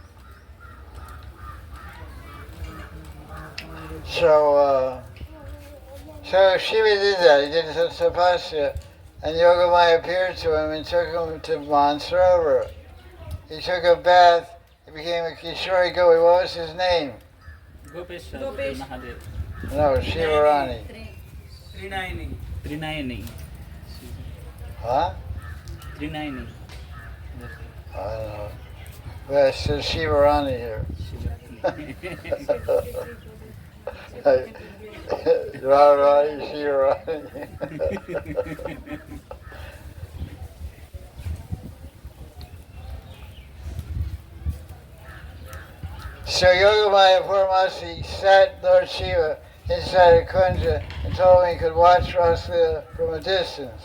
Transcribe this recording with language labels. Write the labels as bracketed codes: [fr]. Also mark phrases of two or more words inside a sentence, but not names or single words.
[en] So Shiva did that. He did some tapasya, and Yogamaya appeared to him and took him to Maan. He took a bath. He became a Kishori Gopi. What was his name? Gopesh. Gopesh. Mahadev. No, Shivarani. Trinayani. Huh? Trinayani. I don't know. Well, it says Shivarani here. Radharani, Shivarani. So Yogamaya Puramasi sat Lord Shiva inside a kunja and told him he could watch Rasa from a distance.